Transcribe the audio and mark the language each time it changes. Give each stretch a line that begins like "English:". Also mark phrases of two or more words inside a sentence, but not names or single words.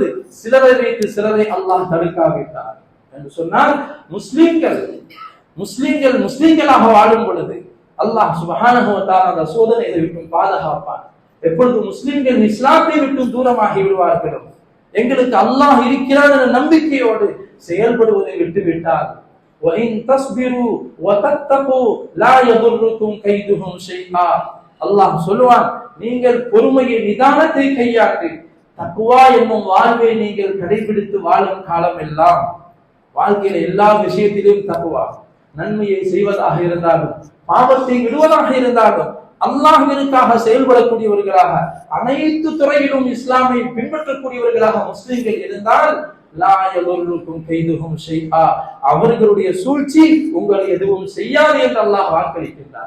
Tamil: சிலரை வைத்து சிலரை அல்லாஹ் தடுக்காவிட்டார் என்று சொன்னால், முஸ்லிம்களாக வாழும் பொழுது அல்லாஹ்
Arabic: سبحانه وتعالى
Tamil: அந்த சோதனையை விட்டு பாதுகாப்பான். எப்பொழுது முஸ்லிம்கள் இஸ்லாத்தை விட்டு தூரமாகி விடுவார்களோ, எங்களுக்கு அல்லாஹ் இருக்கிறார் என்ற நம்பிக்கையோடு செயல்படுவதை விட்டுவிட்டார்,
Arabic: وَإِن تَصْبِرُوا وَتَتَّقُوا لَا يَضُرُّكُمْ كَيْدُهُمْ شَيْئًا.
Tamil: அல்லாஹ் சொல்லுவான், நீங்கள் பொறுமையை நிதானத்தை கையாண்டு தக்வா என்னும் வாழ்வை நீங்கள் கடைபிடித்து வாழும் காலம் எல்லாம், வாழ்க்கையில எல்லா விஷயத்திலும் தக்வா, நன்மையை செய்வதாக இருந்தாலும் பாவத்தை விடுவதாக இருந்தாலும் அல்லாஹ்விற்காக செயல்படக்கூடியவர்களாக, அனைத்து துறையிலும் இஸ்லாமை பின்பற்றக்கூடியவர்களாக முஸ்லிம்கள் இருந்தால்,
Arabic: لا يضركم كيدهم شيئا,
Tamil: அவர்களுடைய சூழ்ச்சி உங்களை எதுவும் செய்யாது என்று அல்லாஹ் வாக்களிக்கின்றார்.